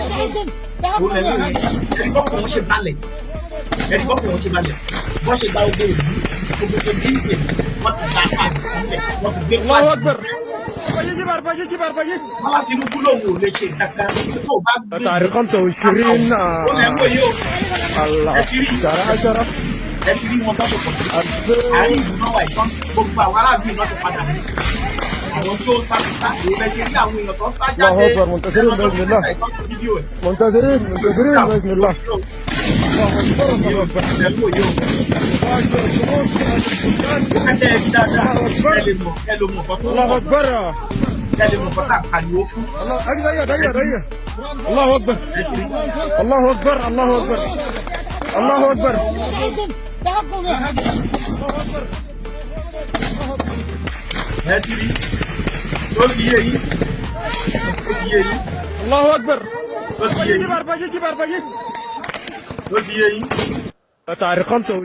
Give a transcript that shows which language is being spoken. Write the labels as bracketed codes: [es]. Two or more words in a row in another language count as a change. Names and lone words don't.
[ar] الله أكبر. تاريخ 25 الله شهر 10 [yo] ẹ ti rí wọn bá ṣe pọ̀ tó àárín ìlú náà wà ìtàn gbogbo àwọn aráàlú náà ti padà mú sí àwọn tí ó sá ti sá èyí lẹ ṣe rí àwọn èèyàn tó sá jáde [ar] الله أكبر منتصرين بإذن الله. منتصرين بإذن الله. الله أكبر. الله أكبر. الله أكبر. الله أكبر. الله أكبر. الله أكبر. [yo] ẹ ti rí ó ti yé yín ó ti yé yín. [ar] الله أكبر. [yo] ó ti yé yín ó ti yé yín. [ar] تاريخ 25